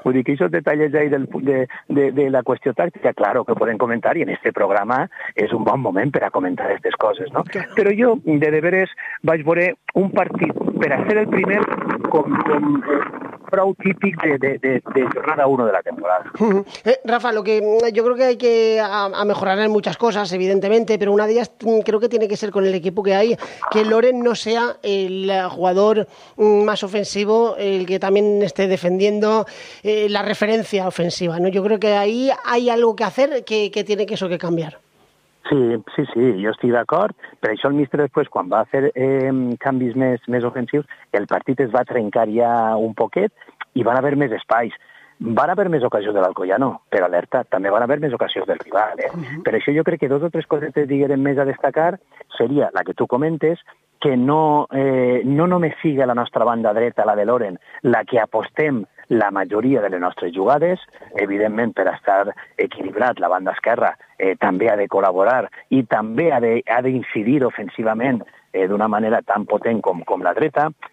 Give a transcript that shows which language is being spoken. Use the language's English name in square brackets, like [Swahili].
[Catalan] Vull dir que aquests detalls ahí de la qüestió tàctica, claro, que poden comentar, i en este programa és un bon moment per a comentar aquestes coses, no? Yeah. Però jo, de deberes, vaig veure un partit per a ser el primer com prou típic de jornada 1 de la temporada. [Spanish] Rafa, lo que yo creo que hay que a mejorar en muchas cosas, evidentemente, pero una de ellas creo que tiene que ser con el equipo que hay, que Loren no sea el jugador más ofensivo, el que también esté defendiendo la referencia ofensiva, ¿no? Yo creo que ahí hay algo que hacer que tiene que eso que cambiar. [Catalan] Sí, jo estic d'acord, però això el míster després, quan va fer canvis més ofensius, el partit es va trencar ja un poquet i van haver més espais. Van haver més ocasions de l'Alcoyano, però alerta, també van haver més ocasions del rival. Uh-huh. Per això jo crec que dos o tres cosetes diguem més a destacar seria la que tu comentes, que no només sigui la nostra banda dreta, la de Loren, la que apostem la majoria de les nostres jugades, evidentment per estar equilibrat la banda esquerra també ha de col·laborar i també ha de incidir ofensivament d'una manera tan potent com la dreta.